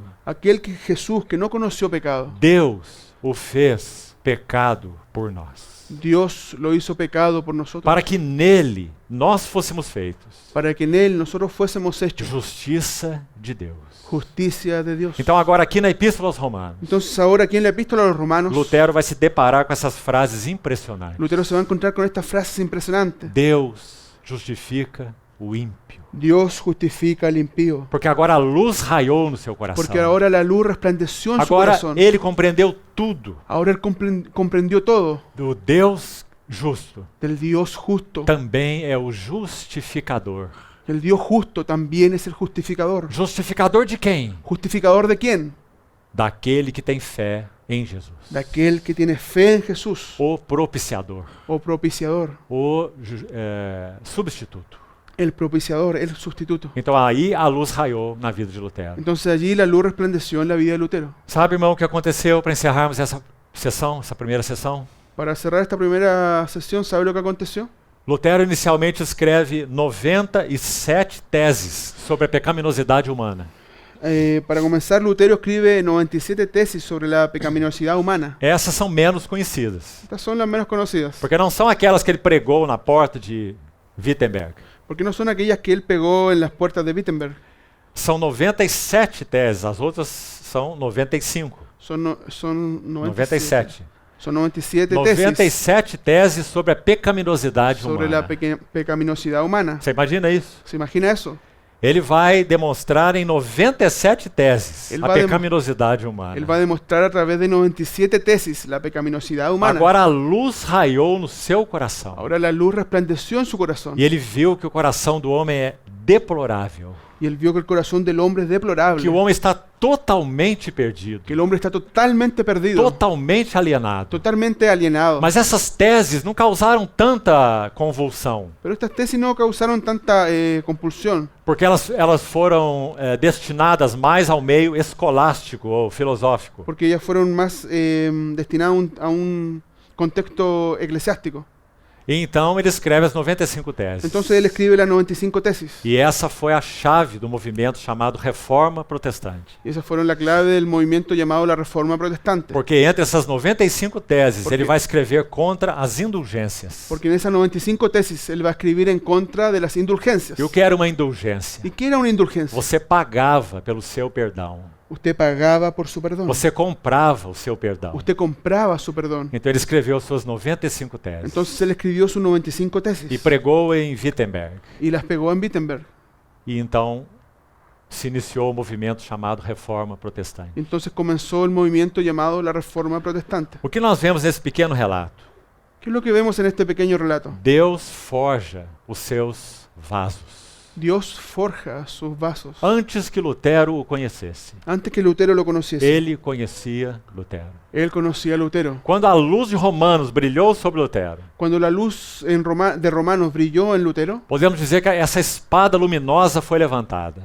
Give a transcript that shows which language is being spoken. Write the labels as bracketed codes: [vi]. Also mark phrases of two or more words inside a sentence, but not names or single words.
[es] Aquel que Jesús, que no conoció pecado, [pt] Deus o fez pecado por nós, [es] Dios lo hizo pecado por nosotros, [pt] para que nele nós fôssemos feitos [es] para que en Él nosotros fuésemos hechos [pt] justiça de Deus. [es] justicia de Dios. [pt] Então agora aqui na Epístola aos Romanos, [es] Entonces ahora aquí en la epístola a los romanos, [pt] Lutero vai se deparar com essas frases impressionantes. [es] Lutero se va a encontrar con estas frases impresionantes. [pt] Deus justifica o ímpio. [es] Dios justifica al impío, [pt] Porque agora a luz raiou no seu coração. [es] porque ahora la luz resplandeció en su [pt] Agora [es] corazón. [pt] ele compreendeu tudo [es] Ahora él comprendió todo [pt] do Deus justo. [es] del Dios justo. [pt] Também é o justificador. [es] El Dios justo también es el justificador. [pt] Justificador de quem? [es] ¿Justificador de quién? [pt] Daquele que tem fé em Jesus. [es] De aquel que tiene fe en Jesús, [pt] O propiciador. [es] o propiciador, [pt] O substituto. [es] el propiciador, el sustituto. [pt] Então aí a luz raiou na vida de Lutero. [es] Entonces allí la luz resplandeció en la vida de Lutero. [pt] Sabe, irmão, o que aconteceu para encerrarmos essa sessão, essa primeira sessão? [es] Para cerrar esta primera sesión, ¿sabe lo que aconteció? [pt] Lutero inicialmente escreve 97 teses sobre a pecaminosidade humana. [es] Para comenzar, Lutero escribe 97 tesis sobre la pecaminosidad humana. [pt] Essas são menos conhecidas, [es] Estas son las menos conocidas, [pt] porque não são aquelas que ele pregou na porta de Wittenberg. [es] porque no son aquellas que él pegó en las puertas de Wittenberg. [pt] São 97 teses, as outras são 95. [es] Son 97. Son 97 tesis [pt] 97 teses sobre a pecaminosidade [es] sobre la humana. pecaminosidad humana. [pt] Você imagina isso? [es] ¿Se imagina eso? [pt] Ele vai demonstrar em 97 teses Ele a vai pecaminosidade humana. [es] Él va a demostrar a través de 97 tesis la pecaminosidad humana. [pt] Agora a luz raiou no seu coração. [es] Ahora la luz resplandeció en su corazón. [pt] E ele viu que o coração do homem é deplorável. [es] Y él vio que el corazón del hombre es deplorable. [pt] Que o homem está totalmente perdido. [es] Que el hombre está totalmente perdido. [pt] Totalmente alienado. [es] Totalmente alienado. [pt] Mas essas teses não causaram tanta convulsão. [es] Pero estas tesis no causaron tanta compulsión. [pt] Porque elas foram destinadas mais ao meio escolástico ou filosófico. [es] Porque ellas fueron más destinadas a un contexto eclesiástico. [pt] E então ele escreve as 95 teses. [es] Entonces él escribe las 95 tesis. [pt] E essa foi a chave do movimento chamado Reforma Protestante. [es] Y esas fueron la clave del movimiento llamado la Reforma Protestante. [pt] Porque entre essas 95 teses [es] Porque- [pt] ele vai escrever contra as indulgências. [es] Porque en esas 95 tesis él va a escribir en contra de las indulgencias. [pt] E o que era uma indulgência? [es] ¿Y qué era una indulgencia? [pt] Você pagava pelo seu perdão. [es] Usted pagaba por su perdón. [pt] Você comprava o seu perdão. [es] Usted compraba su perdón. [pt] Então ele escreveu suas 95 teses. [es] Entonces él escribió sus 95 tesis [pt] E pregou em Wittenberg. [es] y las pegó en Wittenberg. [pt] E então se iniciou o movimento chamado Reforma Protestante. [es] Entonces comenzó el movimiento llamado la Reforma Protestante. [pt] O que nós vemos nesse pequeno relato? [es] ¿Qué es lo que vemos en este pequeño relato? [pt] Deus forja os seus vasos. [es] Dios forja sus vasos. [pt] Antes que Lutero o conhecesse, [es] Antes que Lutero lo conociese, [pt] ele conhecia Lutero. [es] él conocía a Lutero. [pt] Quando a luz de Romanos brilhou sobre Lutero, [es] Cuando la luz de Romanos brilló en Lutero, [pt] podemos dizer que essa espada luminosa foi levantada.